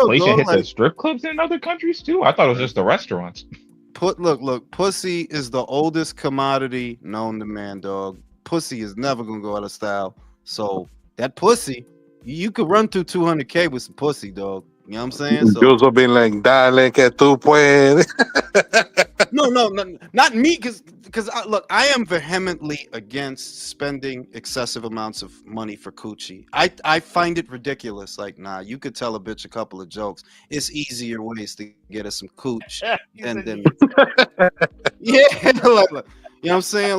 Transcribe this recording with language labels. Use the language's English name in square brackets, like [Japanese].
[English] inflation dog, hit the like, strip clubs in other countries too. I thought it was just the restaurants. look, pussy is the oldest commodity known to man, dog. Pussy is never gonna go out of style. So that pussy, you could run through 200K with some pussy, dog. You know what I'm saying? So Jules will be like, [Spanish] dale que tú puedes. [English] no, not me, because look, I am vehemently against spending excessive amounts of money for coochie. I find it ridiculous. Like, nah, you could tell a bitch a couple of jokes. It's easier ways to get us some cooch, and then yeah, like, you know what I'm saying?